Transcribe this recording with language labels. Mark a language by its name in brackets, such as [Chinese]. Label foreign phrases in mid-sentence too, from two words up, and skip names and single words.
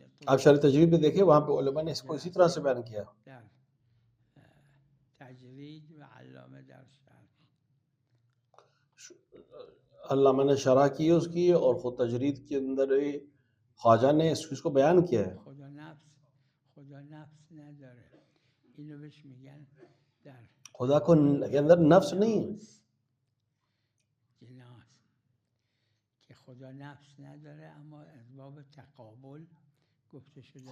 [Urdu] آپ شرح تجرید میں دیکھیں، وہاں پہ علماء نے اس کو اسی طرح سے بیان کیا. [Persian] در تجرید و علامه در شرح. [Urdu] علامہ نے شرح کی ہے اس کی، اور خود تجرید کے اندر خواجہ نے اس کو بیان کیا ہے. [Persian] خدا نفس نداره، اینو بهش میگن در [Urdu] خدا کو کے اندر نفس نہیں ہے. [Persian] جناس که خدا نفس نداره، اما از باب تقابل گفته شده